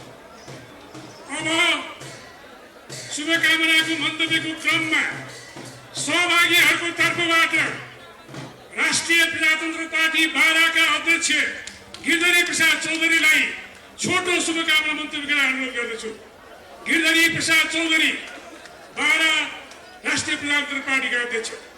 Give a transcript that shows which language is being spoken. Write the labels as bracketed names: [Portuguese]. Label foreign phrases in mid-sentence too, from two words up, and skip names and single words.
[Nepali] अब शुभकामनाको मन्तव्यको क्रममा सहभागीहरूको तर्फबाट राष्ट्रिय प्रजातन्त्र पार्टी बाराका अध्यक्ष गिरधरी प्रसाद चौधरीलाई छोटो शुभकामना मन्तव्यका अनुरोध गर्दछु। गिरधरी प्रसाद चौधरी बारा राष्ट्रिय प्रजातन्त्र पार्टीका अध्यक्ष।